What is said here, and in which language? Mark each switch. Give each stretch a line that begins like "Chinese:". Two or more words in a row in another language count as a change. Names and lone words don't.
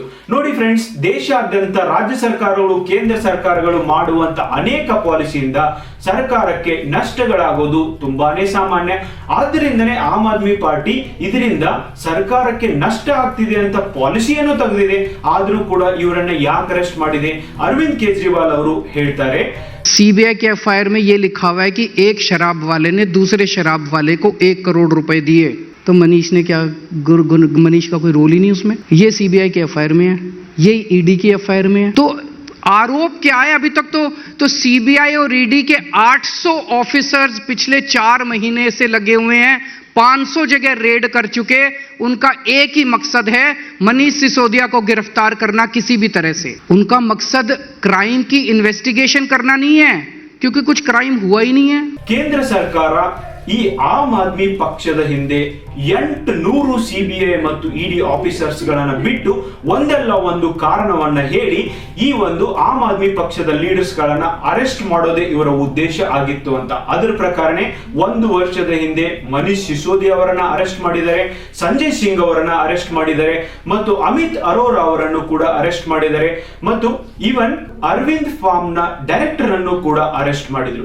Kannada: ನೋಡಿ ಫ್ರೆಂಡ್ಸ್, ದೇಶಾದ್ಯಂತ ರಾಜ್ಯ ಸರ್ಕಾರಗಳು, ಕೇಂದ್ರ ಸರ್ಕಾರಗಳು ಮಾಡುವಂತ ಅನೇಕ ಪಾಲಿಸಿಯಿಂದ ಸರ್ಕಾರಕ್ಕೆ ನಷ್ಟಗಳಾಗೋದು ತುಂಬಾನೇ ಸಾಮಾನ್ಯ. ಆದ್ದರಿಂದನೇ ಆಮ್ ಆದ್ಮಿ ಪಾರ್ಟಿ ಇದರಿಂದ ಸರ್ಕಾರಕ್ಕೆ ನಷ್ಟ ಆಗ್ತಿದೆ ಅಂತ ಪಾಲಿಸಿಯನ್ನು ತೆಗೆದಿದೆ. ಆದ್ರೂ ಕೂಡ ಇವರನ್ನ ಯಾಕೆ ಅರೆಸ್ಟ್ ಮಾಡಿದೆ? ಅರವಿಂದ್ ಕೇಜ್ರಿವಾಲ್ ಅವರು ಹೇಳ್ತಾರೆ,
Hindi: सीबीआई के एफआईआर में ये लिखा हुआ है कि एक शराब वाले ने दूसरे शराब वाले को 1 करोड़ रुपए दिए, तो मनीष ने क्या, मनीष का कोई रोल ही नहीं उसमें। ये सीबीआई के एफआईआर में है, ये ईडी की एफआईआर में है। तो आरोप क्या है अभी तक? तो सीबीआई और ईडी के 800 ऑफिसर्स पिछले 4 महीने से लगे हुए हैं, 500 जगह रेड कर चुके। उनका एक ही मकसद है, मनीष सिसोदिया को गिरफ्तार करना किसी भी तरह से। उनका मकसद क्राइम की इन्वेस्टिगेशन करना नहीं है, क्योंकि कुछ क्राइम हुआ ही नहीं है।
Kannada: ಕೇಂದ್ರ ಸರ್ಕಾರ ಈ ಆಮ್ ಆದ್ಮಿ ಪಕ್ಷದ ಹಿಂದೆ 800 ಸಿಬಿಐ ಮತ್ತು ಇಡಿ ಆಫೀಸರ್ಸ್ ಗಳನ್ನ ಬಿಟ್ಟು ಒಂದಲ್ಲ ಒಂದು ಕಾರಣವನ್ನ ಹೇಳಿ ಈ ಒಂದು ಆಮ್ ಆದ್ಮಿ ಪಕ್ಷದ ಲೀಡರ್ಸ್ ಗಳನ್ನ ಅರೆಸ್ಟ್ ಮಾಡೋದೇ ಇವರ ಉದ್ದೇಶ ಆಗಿತ್ತು ಅಂತ. ಅದರ ಪ್ರಕಾರನೇ 1 ವರ್ಷದ ಹಿಂದೆ ಮನೀಶ್ ಸಿಸೋದಿಯಾ ಅವರನ್ನ ಅರೆಸ್ಟ್ ಮಾಡಿದ್ದಾರೆ, ಸಂಜಯ್ ಸಿಂಗ್ ಅವರನ್ನ ಅರೆಸ್ಟ್ ಮಾಡಿದ್ದಾರೆ, ಮತ್ತು ಅಮಿತ್ ಅರೋರಾ ಅವರನ್ನು ಕೂಡ ಅರೆಸ್ಟ್ ಮಾಡಿದ್ದಾರೆ, ಮತ್ತು ಈವನ್ ಅರವಿಂದ್ ಫಾರ್ಮ್ ನ ಡೈರೆಕ್ಟರ್ ಅನ್ನು ಕೂಡ ಅರೆಸ್ಟ್ ಮಾಡಿದ್ರು.